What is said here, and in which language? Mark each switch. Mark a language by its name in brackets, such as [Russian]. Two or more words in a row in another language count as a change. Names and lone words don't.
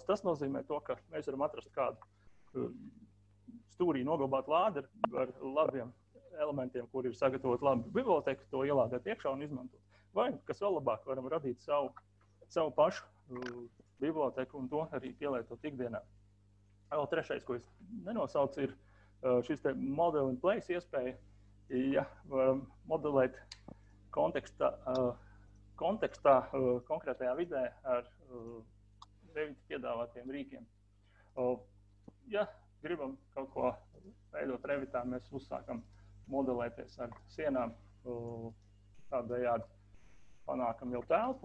[Latvian] Tas nozīmē to, ka mēs varam atrast kādu stūrī noglabāt lādi ar labiem elementiem, kur ir sagatavot labu bibliotēku, to ielādēt iekšā un izmantot. Vai, kas vēl labāk, varam radīt savu pašu bibliotēku un to arī pielietot ikdienā. Vēl trešais, ko es nenosaucu, ir šis te [English] model and place [Latvian] iespēja, ja varam modelēt kontekstā konkrētajā vidē ar Revit piedāvātiem rīkiem. Ja gribam kaut ko veidot Revitā, mēs uzsākam modelēties ar sienām, tādējādi panākam jau telpu.